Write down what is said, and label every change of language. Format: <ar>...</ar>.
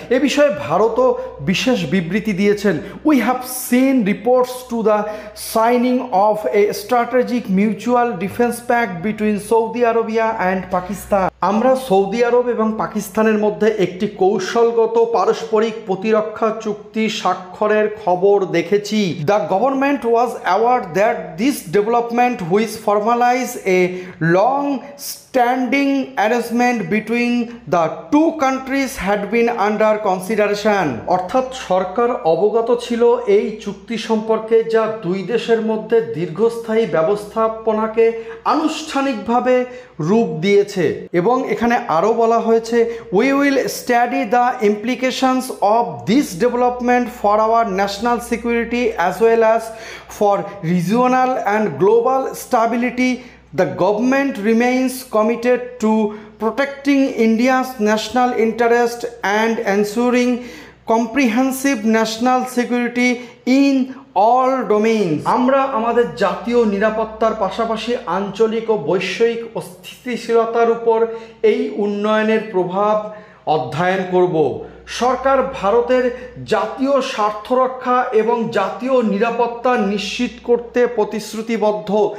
<bn>এ বিষয়ে ভারতও বিশেষ বিবৃতি দিয়েছেন।</bn> <en>We have seen reports to the signing of a strategic mutual defence pact between Saudi Arabia and Pakistan.</en> <bn>আমরা সৌদি আরব এবং পাকিস্তানের মধ্যে একটি কৌশলগত পারস্পরিক প্রতিরক্ষা চুক্তি স্বাক্ষরের খবর দেখেছি।</bn> <en>The government was aware that this development which formalize a long standing arrangement between the two countries had been under consideration।</en> <bn>অর্থাৎ সরকার অবগত ছিল এই চুক্তি সম্পর্কে যা দুই দেশের মধ্যে দীর্ঘস্থায়ী ব্যবস্থাপনাকে আনুষ্ঠানিকভাবে রূপ দিয়েছে। এবং এখানে আরও বলা হয়েছে</bn> <en>we will study the implications of this development for our national security as well as for regional and global stability. The government remains committed to protecting India's national interest and ensuring comprehensive national security in all domains।</en> <bn>আমরা আমাদের জাতীয় নিরাপত্তার পাশাপাশি আঞ্চলিক ও বৈশ্বিক স্থিতিশীলতার উপর এই উন্নয়নের প্রভাব অধ্যয়ন করব। সরকার ভারতের জাতীয় স্বার্থ রক্ষা এবং জাতীয় নিরাপত্তা নিশ্চিত করতে প্রতিশ্রুতিবদ্ধ।</bn>